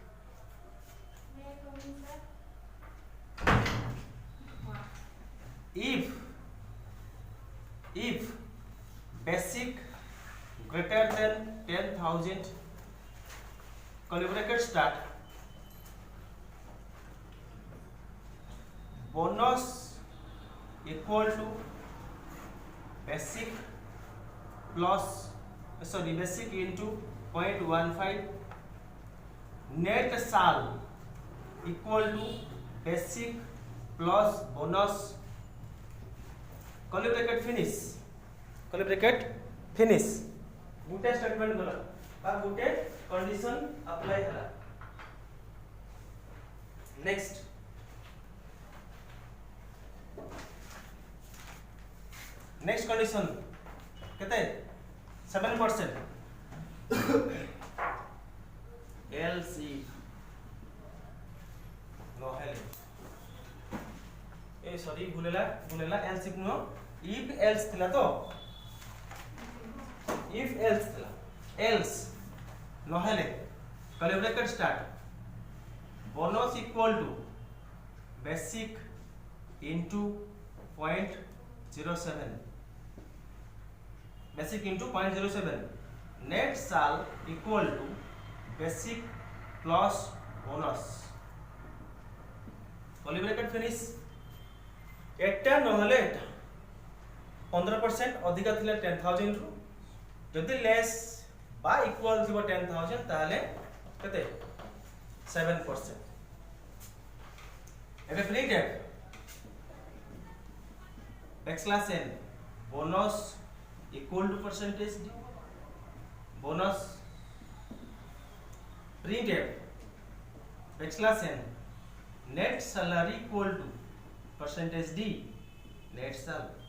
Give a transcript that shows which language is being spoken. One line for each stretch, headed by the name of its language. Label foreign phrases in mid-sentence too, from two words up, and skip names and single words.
English: if basic greater than 10,000 curly bracket start bonus equal to basic plus basic into 0.15 net sal equal to basic plus bonus curly bracket finish
Odia: ଗୋଟେ ଷ୍ଟେଟମେଣ୍ଟ ଗଲା ବା ଗୋଟେ
English: condition apply हला next condition
Odia: କେତେ 7%
English: else if
Odia: ନ ହେଲେ ଏ ସରି ଭୁଲିଲା
English: else if
Odia: नो
English: if else
Odia: ଥିଲା ତ
English: if else
Odia: ଥିଲା
English: else
Odia: ନ ହେଲେ
English: curly bracket start bonus equal to basic into 0.07 basic into 0.07 net sal equal to basic plus bonus curly bracket finish
Odia: ଏଇଟା ନହେଲେ 15% ଅଧିକା ଥିଲା 10,000 ଟ ଯଦି
English: less or equal
Odia: ଥିବ 10,000 ତାହାଲେ କେତେ 7% ଏବେ
English: printf \n bonus equal to percentage d bonus printf \n net salary equal to percentage d net sal